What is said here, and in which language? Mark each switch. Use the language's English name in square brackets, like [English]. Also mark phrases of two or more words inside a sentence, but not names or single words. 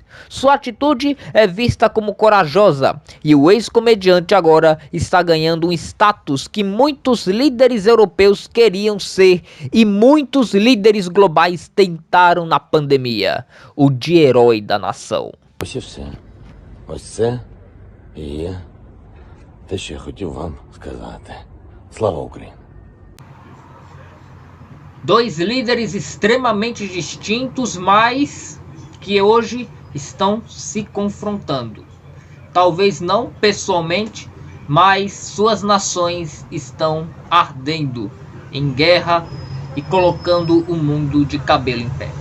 [Portuguese] Sua atitude é vista como corajosa e o ex-comediante agora está ganhando um status que muitos líderes europeus queriam ser e muitos líderes globais tentaram na pandemia: o de herói da nação. [Ukrainian] Те, що я хотів вам сказати. Слава Україні! [Portuguese] Dois líderes extremamente distintos, mas que hoje estão se confrontando. Talvez não pessoalmente, mas suas nações estão ardendo em guerra e colocando o mundo de cabelo em pé.